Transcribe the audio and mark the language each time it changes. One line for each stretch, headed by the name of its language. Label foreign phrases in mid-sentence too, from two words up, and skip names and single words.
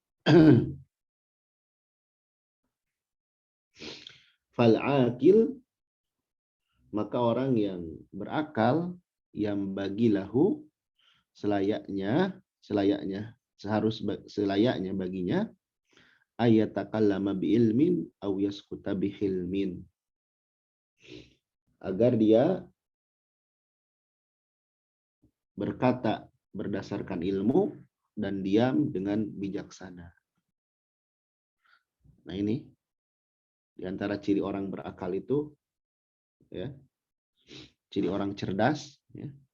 Indonesian: Fal'akil, maka orang yang berakal, yang bagi lahu, selayaknya baginya,
Arabic: أن يتكلم بعلم أو يسكت بحلم,
Indonesian: agar dia berkata berdasarkan ilmu dan diam dengan bijaksana. Nah ini di antara ciri orang berakal itu, ya, ciri orang cerdas, ya.